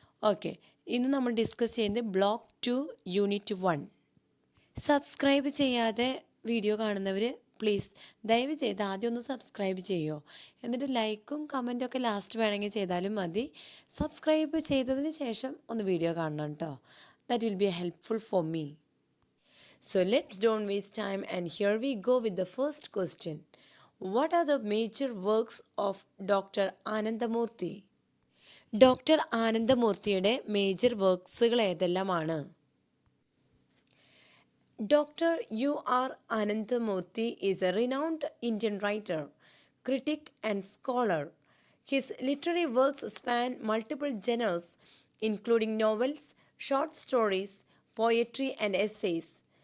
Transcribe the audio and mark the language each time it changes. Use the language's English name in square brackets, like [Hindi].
[Malayalam] Okay, ഇന്ന് നമ്മൾ discuss ചെയ്യുന്നത് ബ്ലോക്ക് 2 യൂണിറ്റ് 1. സബ്സ്ക്രൈബ് ചെയ്യാതെ വീഡിയോ കാണുന്നവർ പ്ലീസ് ദയവ് ചെയ്ത് ആദ്യം ഒന്ന് സബ്സ്ക്രൈബ് ചെയ്യുമോ, എന്നിട്ട് ലൈക്കും കമൻറ്റും ഒക്കെ ലാസ്റ്റ് വേണമെങ്കിൽ ചെയ്താലും മതി. സബ്സ്ക്രൈബ് ചെയ്തതിന് ശേഷം ഒന്ന് വീഡിയോ കാണണം കേട്ടോ. [English] That will be helpful for me. So let's don't waste time, and here we go with the first question. What are the major works of Dr. Anandamurthy? [Malayalam] Doctor ആനന്ദമൂർത്തിയുടെ major വർക്ക്സുകൾ ഏതെല്ലാമാണ്? [English] Dr. U.R. Anandamurthy is a renowned Indian writer, critic, and scholar. His literary works span multiple genres, including novels, short stories, poetry, and essays.